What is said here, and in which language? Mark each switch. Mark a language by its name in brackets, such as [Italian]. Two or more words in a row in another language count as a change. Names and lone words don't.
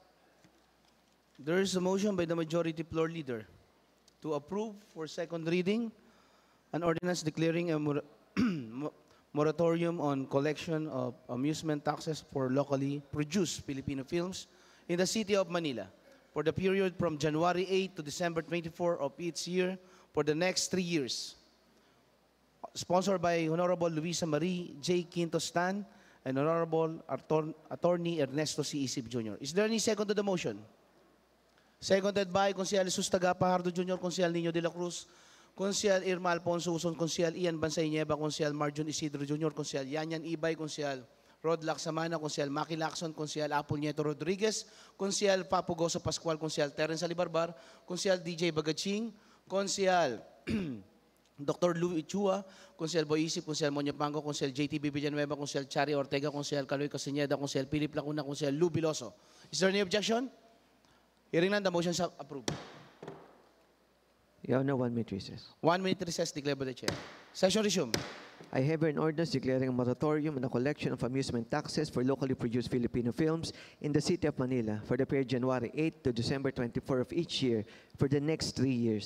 [English] There is a motion by the Majority Floor Leader to approve for second reading an ordinance declaring a moratorium on collection of amusement taxes for locally produced Filipino films in the City of Manila for the period from January 8 to December 24 of each year for the next 3 years. Sponsored by Honorable Luisa Marie J. Quintostan and Honorable Attorney Ernesto C. Isip Jr. Is there any second to the motion? Seconded by Consejal Jesus Tagapajardo Jr., Consejal Nino de la Cruz, Consejal Irma Alfonso Uson, Consejal Ian Bansay Nieva, Consejal Marjon Isidro Jr., Consejal Yanyan Ibay, Consejal Rod Laksamana, Consejal Maki Lacson, Consejal Apple Nieto Rodriguez, Consejal Papo Goso Pascual, Consejal Terence Alibarbar, Consejal DJ Bagaching, Consejal Dr. Louis Chua, Consejal Boisip, Consejal Monyo Pango, Consejal JTB Villanueva, Consejal Chari Ortega, Consejal Caloy Castañeda, Consejal Philip Lacuna, Consejal Lou Biloso. Is there any objection? Hearing none, the motion is approved. Your Honor, 1 minute recess. 1 minute recess declared by the Chair. Session resumed. I have an ordinance declaring a moratorium on the collection of amusement taxes for locally produced Filipino films in the City of Manila for the period January 8 to December 24 of each year for the next 3 years.